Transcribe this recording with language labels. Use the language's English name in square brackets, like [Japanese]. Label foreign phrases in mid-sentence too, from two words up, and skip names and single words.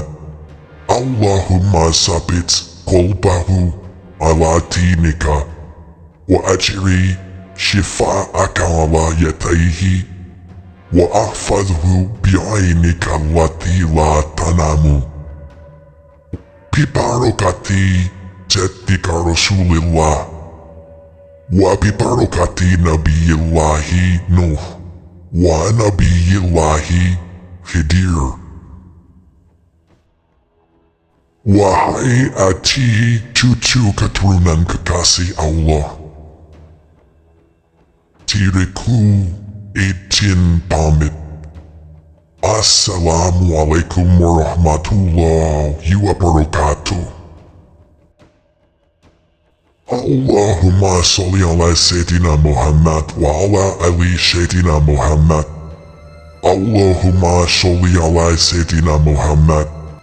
[Arabic] اللهم ثبت قلبه على دينك واجر شفاءك على يديه واحفظه بعينك التي لا تنام. ببركة جدك رسول الله وببركة نبي الله نوح ونبي الله خضر. [Indonesian] Wahai Aji, cucu keturunan kekasih Allah, diriku izin pamit. [Arabic] السلام عليكم ورحمة الله وبركاته. اللهم صل على سيدنا محمد وعلى آل سيدنا محمد. اللهم صل على سيدنا محمد